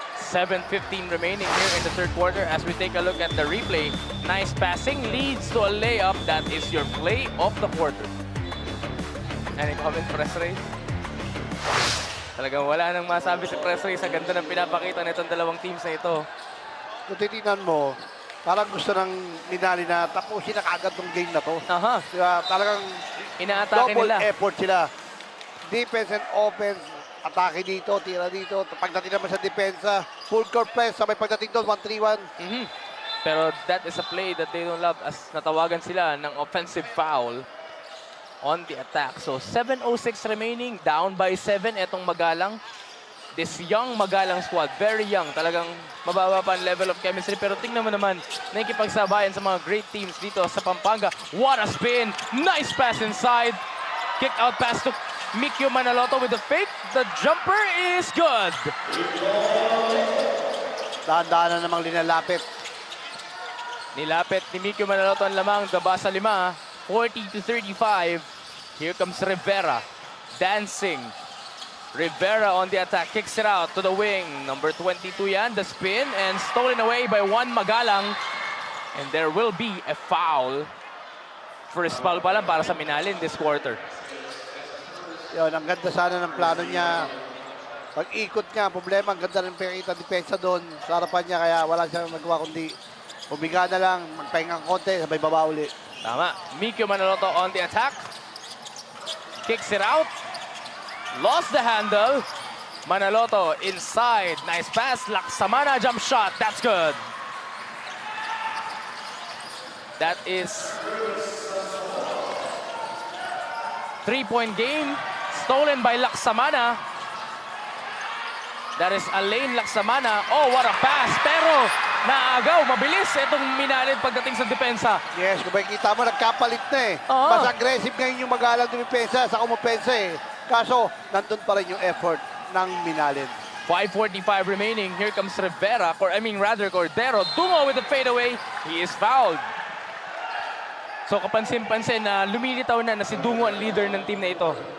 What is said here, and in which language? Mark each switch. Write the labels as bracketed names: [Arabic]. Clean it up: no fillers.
[English] 7:15 remaining here in the third quarter as we take a look at the replay. Nice passing leads to a layup. That is your play of the quarter. Any comment, Press Ray? [Filipino] Talagang wala nang masabi si Press Ray sa ganda ng pinapakita nitong dalawang teams na ito. Kung titignan mo, parang gusto ng Minali na tapusin na kaagad tong game na to. Aha, Diba? Talagang inaatake [English] double [Filipino] nila. effort sila. [English] Defense and offense, [Filipino] atake dito, tira dito. Pagdating naman sa depensa, full court press, sabay pagdating doon, 1-3-1. Mhm. Pero [English] that is a play that they don't love as [Filipino] natawagan sila ng [English] offensive foul on the attack. So 7:06 remaining, down by 7 etong Magalang. This young Magalang squad, very young, [Filipino] talagang mababa pa ang [English] level of chemistry. [Filipino] Pero tingnan mo naman, nakikipagsabayan sa mga great teams dito sa Pampanga. [English] What a spin! Nice pass inside. Kick out pass to Mikio Manaloto with the fake. The jumper is good. [Filipino] Dahan-dahan na namang linalapit. Nilapit ni Mikio Manaloto ang lamang, daba sa 5, 40-35. [English] Here comes Rivera, dancing. Rivera on the attack, kicks it out to the wing. Number 22 yan, the spin, and stolen away by Juan Magalang. And there will be a foul. First foul [Filipino] pa lang para sa [English] Minalin this quarter. [Filipino] Yun, ang ganda sana ng plano niya. Pag-ikot niya, problema, ang ganda ng pakita depensa doon sa harapan niya, kaya wala siyang magawa kundi umiga na lang, magpahingang konti, sabay baba uli. Tama. [English] Mikio Manaloto on the attack. Kicks it out. Lost the handle. Manaloto inside. Nice pass. Laksamana jump shot. That's good. That is 3-point game. Stolen by Laksamana. That is Alain Laksamana. Oh, what a pass. [Filipino] Pero naagaw, mabilis itong Minalin pagdating sa depensa. Yes, kung makikita mo, nagkapalit na eh. Oo. Mas aggressive ngayon yung Magalang depensa sa kumopensa eh. Kaso, nandun pa rin yung effort ng Minalin. [English] 5:45 remaining. Here comes Rivera, Cordero. Dungo with the fadeaway. He is fouled. [Filipino] So kapansin-pansin na lumilitaw na si Dungo ang leader ng team na ito.